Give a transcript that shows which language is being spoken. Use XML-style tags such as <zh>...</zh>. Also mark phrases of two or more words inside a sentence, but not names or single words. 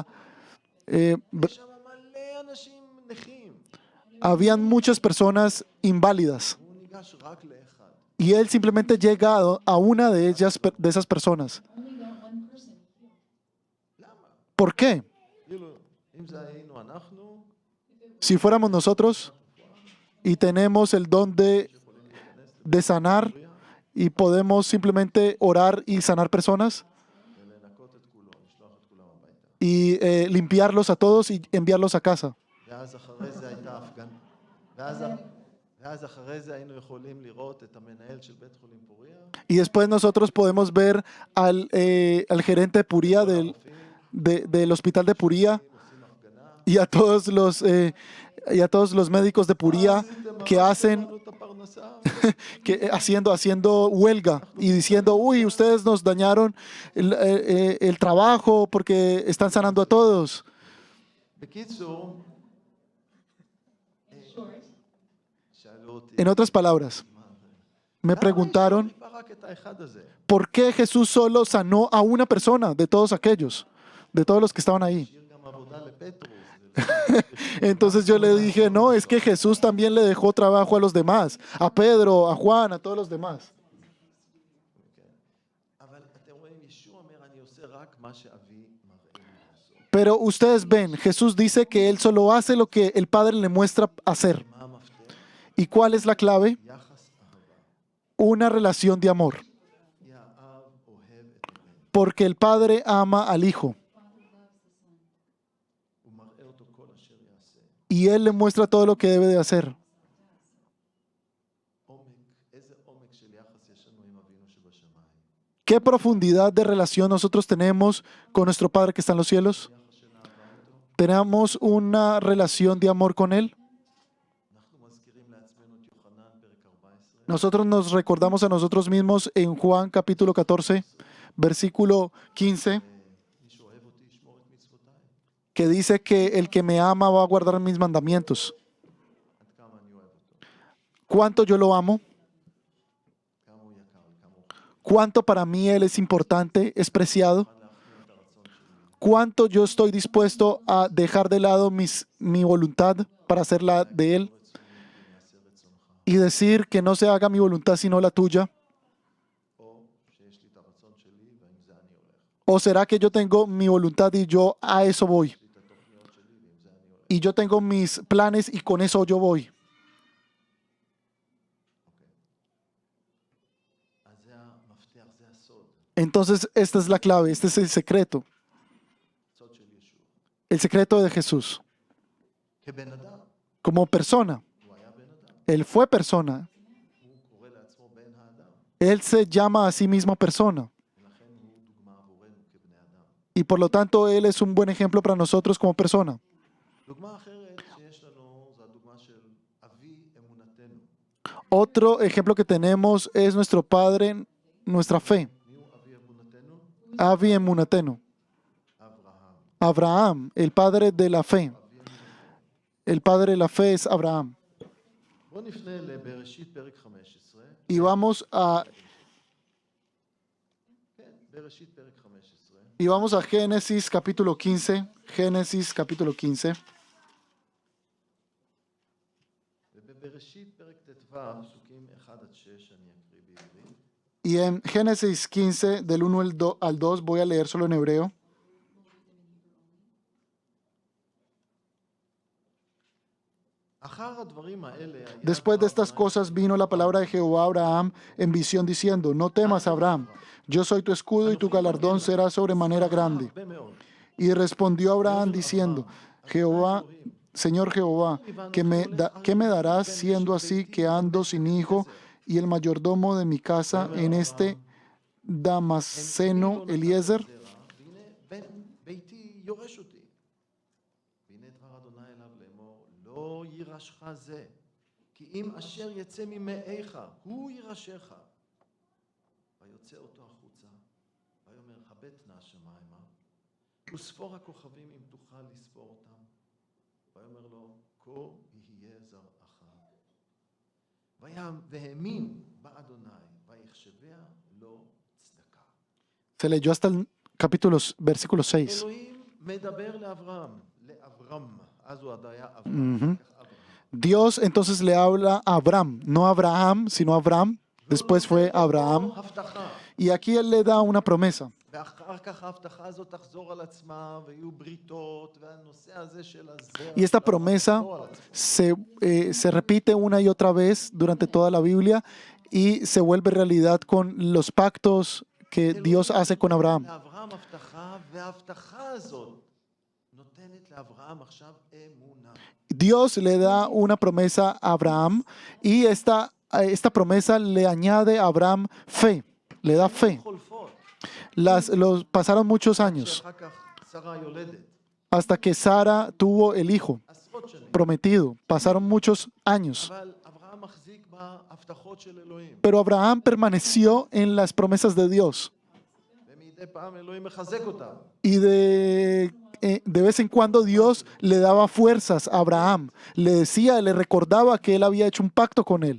<he>יש שם מלא אנשים נכים.</he> <es>habían muchas personas inválidas.</es> <he>הוא ניגש רק לאחד.</he> <es>Y Él simplemente llega a una de ellas, de esas personas.</es> <he>למה?</he> <es>¿Por qué?</es> <he>כאילו, אם זה היינו אנחנו,</he> <es>Si fuéramos nosotros y tenemos el don de sanar y podemos simplemente orar y sanar personas</es> <he>ולנקות את כולו, לשלוח את כולם הביתה.</he> <es>y limpiarlos a todos y enviarlos a casa.</es> <he>ואז אחרי זה הייתה הפגנה. ואז אחרי זה היינו יכולים לראות את המנהל של בית חולים פוריה,</he> <es>Y después nosotros podemos ver al gerente de Puría, del hospital de Puría,</es> <he>עושים הפגנה.</he> <es>y a todos los médicos de Puría que hacen,</es> <he>לנו את הפרנסה.</he> <es>haciendo huelga y diciendo, uy, ustedes nos dañaron el trabajo porque están sanando a todos.</es> <he>בקיצור, שאלו אותי,</he> <es>En otras palabras, me preguntaron,</es> <he>למה רק את האחד הזה?</he> <es>¿por qué Jesús solo sanó a una persona de todos aquellos, de todos los que estaban ahí?</es> <he>השאיר גם עבודה לפטרוס.</he> <es>Entonces yo le dije, no, es que Jesús también le dejó trabajo a los demás, a Pedro, a Juan, a todos los demás.</es> <he>אבל אתם רואים, ישוע אומר, אני עושה רק מה שאבי מראה לי לעשות.</he> <es>Pero ustedes ven, Jesús dice que Él solo hace lo que el Padre le muestra hacer.</es> <he>מה המפתח?</he> <es>¿Y cuál es la clave?</es> <he>יחס אהבה.</he> <es>Una relación de amor.</es> <he>כי האב אוהב את הבן.</he> <es>Porque el Padre ama al Hijo</es> <he>הוא מראה אותו כל אשר יעשה.</he> <es>y Él le muestra todo lo que debe de hacer.</es> <he>איזה עומק של יחס יש לנו עם אבינו שבשמיים.</he> <es>¿Qué profundidad de relación nosotros tenemos con nuestro Padre que está en los cielos?</es> <he>יחס של אהבה איתו.</he> <es>¿Tenemos una relación de amor con Él?</es> <he>אנחנו מזכירים לעצמנו את יוחנן פרק 14.</he> <es>Nosotros nos recordamos a nosotros mismos en Juan capítulo 14, versículo 15,</es> <he>מי שאוהב אותי ישמור את מצוותיי.</he> <es>que dice que el que me ama va a guardar mis mandamientos.</es> <he>עד כמה אני אוהב אותו.</he> <es>¿Cuánto yo lo amo?</es> <he>כמה הוא יקר לי, כמה הוא</he> <es>¿Cuánto para mí Él es importante, es preciado?</es> <he>מוכן להחמיר את הרצון שלי.</he> <es>¿Cuánto yo estoy dispuesto a dejar de lado mi voluntad para hacer la de Él?</es> <he>רצוני אם יעשה רצונך.</he> <es>Y decir que no se haga mi voluntad sino la tuya.</es> <he>או שיש לי את הרצון שלי ועם זה אני הולך.</he> <es>¿O será que yo tengo mi voluntad y yo a eso voy?</es> <he>יש לי את התוכניות שלי ועם זה אני הולך.</he> <es>Y yo tengo mis planes y con eso yo voy.</es> <he>אז זה המפתח, זה הסוד.</he> <es>Entonces esta es la clave, este es el secreto.</es> <he>הסוד של ישוע.</he> <es>El secreto de Jesús.</es> <he>כבן אדם.</he> <es>Como persona.</es> <he>הוא היה בן אדם.</he> <es>Él fue persona.</es> <he>הוא קורא לעצמו בן האדם.</he> <es>Él se llama a sí mismo persona.</es> <he>ולכן הוא דוגמה עבורנו כבני אדם.</he> <es>Y por lo tanto Él es un buen ejemplo para nosotros como persona.</es> <he>דוגמה אחרת שיש לנו זו הדוגמה של אבי אמונתנו.</he> <es>Otro ejemplo que tenemos es nuestro Padre, nuestra fe.</es> <he>מי הוא אבי אמונתנו? אבי אמונתנו, אברהם.</he> <es>Abraham, el padre de la fe. El padre de la fe es Abraham.</es> <he>בואו נפנה לבראשית פרק 15.</he> <es>Y vamos a,</es> <he>כן, בראשית פרק 15.</he> <es>y vamos a Génesis capítulo 15. Génesis capítulo 15.</es> <he>ובבראשית פרק ט"ו, פסוקים 1 עד 6, אני אקריא בעברית.</he> <es>Y en Génesis 15, del 1 al 2, voy a leer solo en hebreo.</es> <he>אחר הדברים האלה היה</he> <es>Después de estas</es> <he>דבר</he> <es>cosas vino la palabra de Jehová a Abraham en visión diciendo, no temas, Abraham, yo soy tu escudo y tu galardón será sobremanera grande.</es> <he>הרבה מאוד.</he> <es>Y respondió Abraham diciendo, Jehová, Señor Jehová, ¿qué me darás siendo así que ando sin hijo y el mayordomo de mi casa en este Damaseno Eliezer?</es> <he>והנה בן ביתי יורש אותי. והנה דבר אדוני אליו לאמור, לא יירשך זה, כי אם אשר יצא ממאיך, הוא יירשך. ויוצא אותו החוצה, ויאמר, הבט נא השמיימה, וספור הכוכבים אם תוכל לספור אותם. ויאמר לו, כה יהיה זרעך. והאמין באדוני, ויחשביה לו צדקה.</he> <es>Se leyó hasta el versículo 6.</es> <he>אלוהים מדבר לאברהם, אז הוא עוד היה אברהם. Ujú.</he> <es>Dios entonces le habla a Abraham, no a Abraham, sino a Abraham. Después fue Abraham.</es> <he>הבטחה.</he> <es>Y aquí él le da una promesa.</es> <he>ואחר כך ההבטחה הזאת תחזור על עצמה, ויהיו בריתות, והנושא הזה של הזרע.</he> <es>Y esta</es> <he>של</he> <es>promesa</es> <he>תחזור על עצמה.</he> <es>se repite una y otra vez durante toda la Biblia y se vuelve realidad con los pactos que Dios hace con Abraham.</es> <he>לאברהם הבטחה, וההבטחה הזאת נותנת לאברהם עכשיו אמונה.</he> <es>Dios le da una promesa a Abraham y esta promesa le añade a Abraham fe, le da fe.</es> <he>חולפות.</he> <es>Pasaron muchos años</es> <he>שאחר כך שרה יולדת.</he> <es>hasta que Sara tuvo el hijo</es> <he>עשרות שנים.</he> <es>prometido. Pasaron muchos años.</es> <he>אבל אברהם מחזיק בהבטחות של אלוהים.</he> <es>Pero Abraham permaneció en las promesas de Dios.</es> <he>ומדי פעם אלוהים מחזק אותם.</he> <es>Y de vez en cuando Dios le daba fuerzas a Abraham. Le decía, le recordaba que él había hecho un pacto con él.</es>